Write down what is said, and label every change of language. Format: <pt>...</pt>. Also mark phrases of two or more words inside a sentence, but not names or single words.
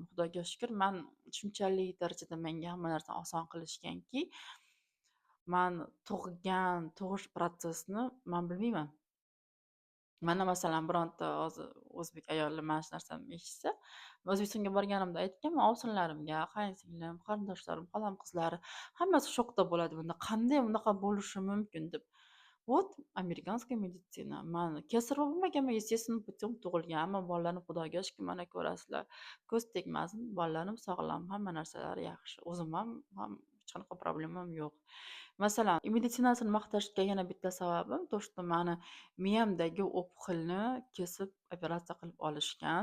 <uz>Xudoga shukr, man shunchalik darajada menga hamma narsani oson qilishganki, man tug'ish protsessini man bilmayman. Mana masalan, bironta o'zbek ayoli mana shu narsamni eshitsa, O'zbekistonga borganimda aytganman, ovsinlarimga, qayinsinglim, qarindoshlarim, xolam qizlari hammasi shokda bo'ladi. Bunda qanday bunaqa bo'lishi mumkin deb.</uz> <ru>Вот американская медицина.</ru> <uz>Man kesar bo'lmaganman,</uz> <ru>естественным путем tug'ilganman.</ru> <uz>Bolalarim Xudoga shukr, mana ko'rasizlar, ko'z tegmasin, bolalarim sog'lom, hamma narsalari yaxshi. O'zim ham hech qanaqa problemam yo'q. Masalan, meditsinasini maqtashga yana bitta sababim</uz> <ru>то, что</ru> <uz>mani miyamdagi opухolni kesib operatsiya qilib olishgan.</uz>